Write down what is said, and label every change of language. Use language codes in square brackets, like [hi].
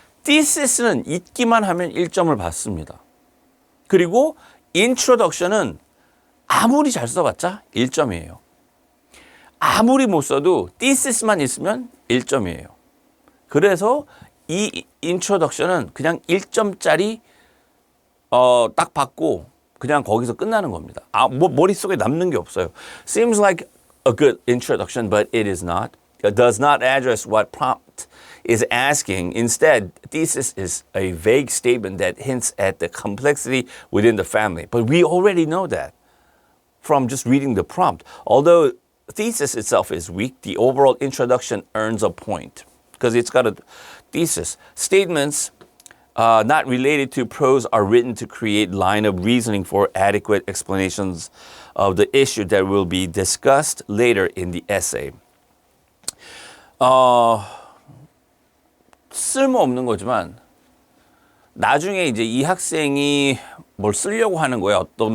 [ko] thesis,는 읽기만 하면 1점을 받습니다. 그리고 introduction은 아무리 잘 써봤자 1점이에요. 아무리 못 써도 thesis,만 있으면 1점이에요. 그래서 이 introduction은 그냥 1점짜리 딱 받고 그냥 거기서 끝나는 겁니다. 머릿속에 남는 게 없어요. [en] Seems like a good introduction, but it is not. does not address what prompt is asking. Instead, thesis is a vague statement that hints at the complexity within the family. But we already know that from just reading the prompt. Although thesis itself is weak, the overall introduction earns a point because it's got a thesis. Statements not related to prose are written to create line of reasoning for adequate explanations of the issue that will be discussed later in the essay. [ko] 쓸모없는 거지만 나중에 이제 이 학생이 뭘 쓰려고 하는 거예요.